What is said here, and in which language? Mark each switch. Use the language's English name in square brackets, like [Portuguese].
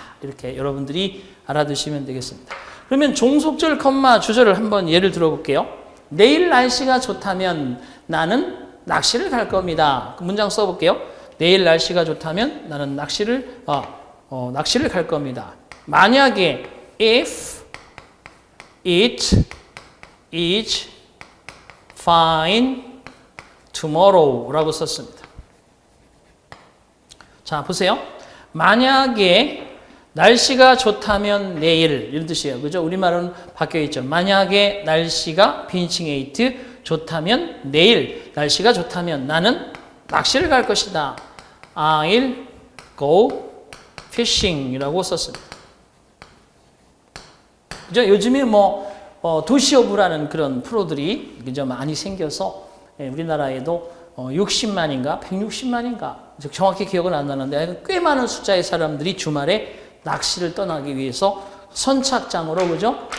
[Korean] 이렇게 여러분들이 알아두시면 되겠습니다. 그러면 종속절, 컴마, 주절을 한번 예를 들어볼게요. 내일 날씨가 좋다면 나는 낚시를 갈 겁니다. 그 문장 써볼게요. 내일 날씨가 좋다면 나는 낚시를 갈 겁니다. 만약에 [English] if it is fine tomorrow [Korean] 라고 썼습니다. 자, 보세요. 만약에 날씨가 좋다면 내일 이런 뜻이에요. 그죠? 우리말은 바뀌어 있죠. 만약에 날씨가 빈칭에이트 좋다면 내일 날씨가 좋다면 나는 낚시를 갈 것이다. [English] I'll go fishing [Korean] 이라고 썼습니다. 그죠? 요즘에 뭐 도시어부라는 그런 프로들이 그죠? 많이 생겨서 우리나라에도 60만인가 160만인가 정확히 기억은 안 나는데 꽤 많은 숫자의 사람들이 주말에 낚시를 떠나기 위해서 선착장으로 그죠?